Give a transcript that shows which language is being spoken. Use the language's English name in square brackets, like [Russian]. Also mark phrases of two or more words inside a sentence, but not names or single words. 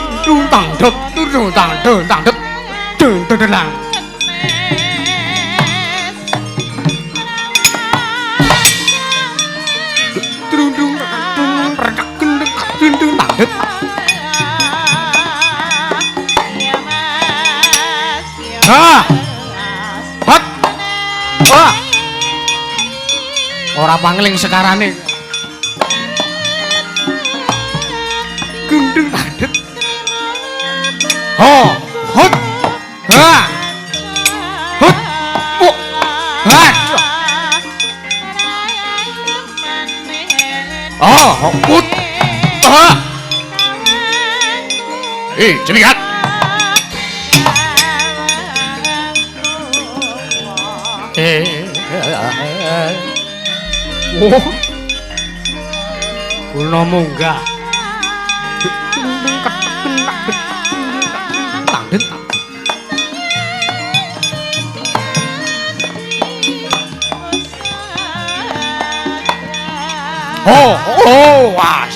[Javanese] Dung tang dep, dung tang dep, dung lang. Dung dung tang dep. Ha! Hot! Wah! Ora pangling sekarane. Gendeng padet. Ho! Hot! Ha! Hot! Oh! Ha! Oh, hot! Ha! Cepat! Oh. Kula munggah. Oh, was.